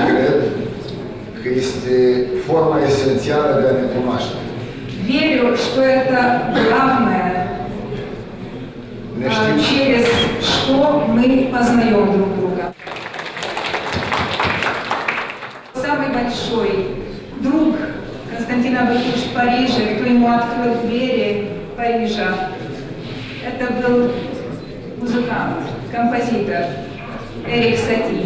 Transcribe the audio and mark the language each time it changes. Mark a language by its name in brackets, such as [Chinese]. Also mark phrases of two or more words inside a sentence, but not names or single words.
[Romanian] cred că este forma esențială de a ne cunoaște. [Russian] верю, что это главное, [Romanian] Ne știm, [Russian] через что мы познаем друг друга. Самый большой друг Константина Бакуш в Париже, кто ему открыл двери Парижа, это был музыкант, композитор Эрик Сати.